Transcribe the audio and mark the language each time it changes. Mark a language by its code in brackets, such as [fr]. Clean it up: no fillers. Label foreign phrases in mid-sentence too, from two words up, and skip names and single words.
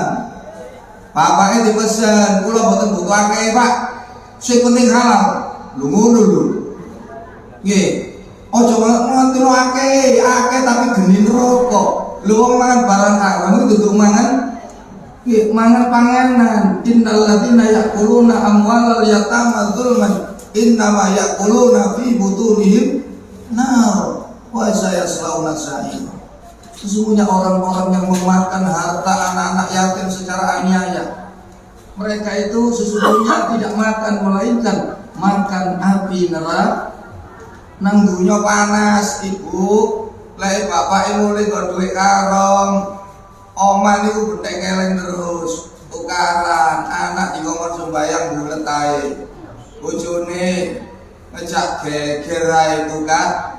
[jv] Bapaknya dipesen, kula mboten butuh akeh, Pak. Sing penting halal. Lho ngono lho. Nggih. Ojo nganti akeh tapi geni rokok. Lho wong mangan barang haram itu duduk mangan mangan panganan. [ar] إن الذين يأكلون أموال اليتامى ظلما إنما يأكلون في بطونهم نار وسيصلون سعير. [id] Sesungguhnya orang-orang yang memakan harta anak-anak yatim secara aniaya, mereka itu sesungguhnya tidak makan melainkan makan api neraka. [jv] Nang dunya panas, Ibu. Lek bapak mulai kok duit karong, omah niku bentek keleng terus, tukaran, anak dikongkon sembayang bulet ae. Bojone ngejak geger ae tukar.